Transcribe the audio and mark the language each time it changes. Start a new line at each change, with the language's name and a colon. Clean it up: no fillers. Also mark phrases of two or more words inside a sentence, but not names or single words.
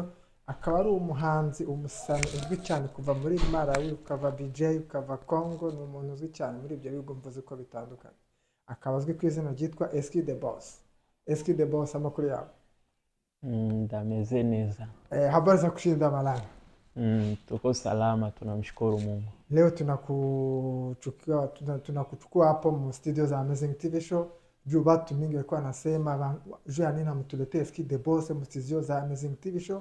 Kinyarwanda: Akaba ari umuhanzi, umusani uzwi cyane kuva muri Malawi, ukava DJ, ukava Congo. Ni umuntu uzwi cyane muri ibyo bihugu mvuze ko bitandukanye. Akaba azwi ku izina ryitwa Eski the Boss. Eski the Boss, amakuru yawe? ndameze neza.
Swahili: Habari za kushinda malaya? Tuko salama, tunamshukuru Mungu. Leo tunakuchukua hapo mu studio za Amazing TV Show. Juu watu mingi walikuwa nasema juu ya nini mtuletee Eski the Boss mu studio za Amazing TV Show.